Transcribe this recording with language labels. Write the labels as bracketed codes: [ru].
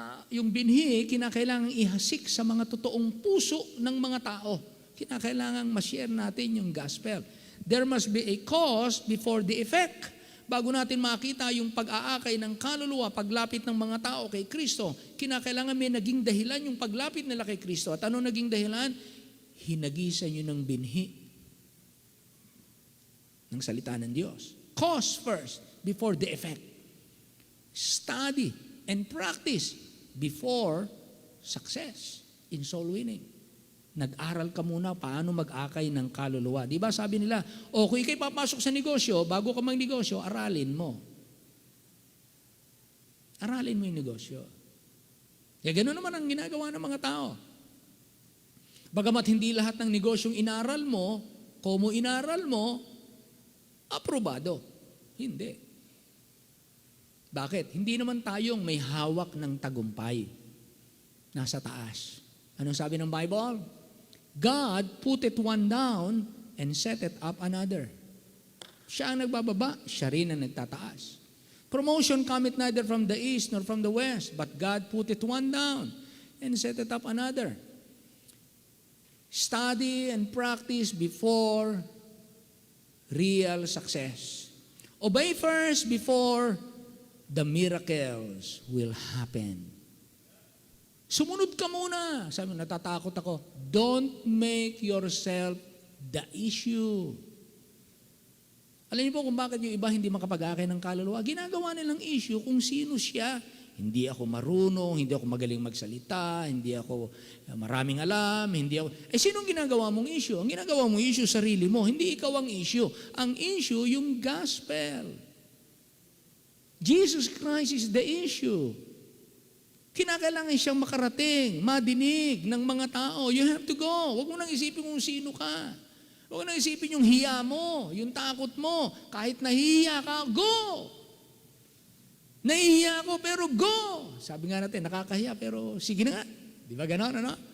[tl] Yung binhi, kinakailangan ihasik sa mga totoong puso ng mga tao. Kinakailangan ma-share natin yung gospel. [en] There must be a cause before the effect. [tl] Bago natin makita yung pag-aakay ng kaluluwa, paglapit ng mga tao kay Kristo, kinakailangan may naging dahilan yung paglapit nila kay Kristo. At ano naging dahilan? Hinagisan nyo ng binhi. ng salita ng Diyos. [en] Cause first before the effect. Study and practice before success in soul winning. [tl] Nag-aral ka muna paano mag-akay ng kaluluwa. Di ba sabi nila, kung ikay papasok sa negosyo, bago ka mag-negosyo, aralin mo. Aralin mo yung negosyo. Kaya gano'n naman ang ginagawa ng mga tao. Bagamat hindi lahat ng negosyong inaral mo, komo inaral mo, aprobado. Hindi. Bakit? Hindi naman tayong may hawak ng tagumpay. Nasa taas. Anong sabi ng Bible? [en] God put it one down and set it up another. [tl] Siya ang nagbababa, siya rin ang nagtataas. [en] Promotion cometh neither from the east nor from the west, but God put it one down and set it up another. Study and practice before real success. Obey first before the miracles will happen. [tl] Sumunod ka muna. Sabi, natatakot ako. [en] Don't make yourself the issue. [tl] Alam niyo po kung bakit yung iba hindi makapag-akay ng kaluluwa? Ginagawa nilang issue kung sino siya. Hindi ako marunong, hindi ako magaling magsalita, hindi ako maraming alam, hindi ako... sinong ginagawa mong issue? Ang ginagawa mong issue, sarili mo. Hindi ikaw ang issue. Ang issue, yung gospel. [en] Jesus Christ is the issue. [tl] Kinakailangan siyang makarating, madinig ng mga tao. [en] You have to go. [tl] Huwag mo nang isipin kung sino ka. Huwag mo nang isipin yung hiya mo, yung takot mo. Kahit nahihiya ka, go! Nahihiya ako, pero go! Sabi nga natin, nakakahiya, pero sige na nga. Di ba ganon, ano?